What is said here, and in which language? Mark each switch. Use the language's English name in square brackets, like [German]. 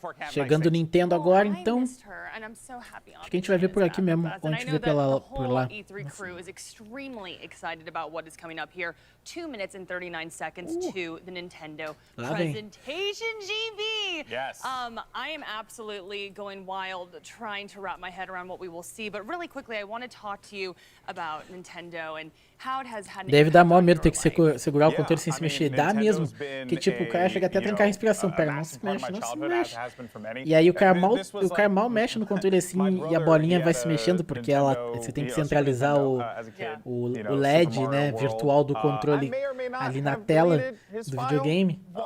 [Portuguese] Chegando o Nintendo agora, então. Acho que a gente vai ver por aqui mesmo, ou a gente vê por lá. [English] E3 crew is extremely excited about what is coming up here. 2 minutes and 39 seconds to the Nintendo presentation, GB. Yes. I am absolutely going wild trying to wrap my head around what we will see, but really quickly I want to talk to you about Nintendo and how it has had an [Portuguese] Deve dar maior medo ter que segurar o controle sem se mexer. Dá mesmo. Que tipo, o cara chega até a trancar a respiração. Pera, não se mexe, não se mexe. E aí o cara mal mexe no controle assim e a bolinha vai se mexendo porque você tem que centralizar o LED, né, virtual do controle ali na tela do videogame.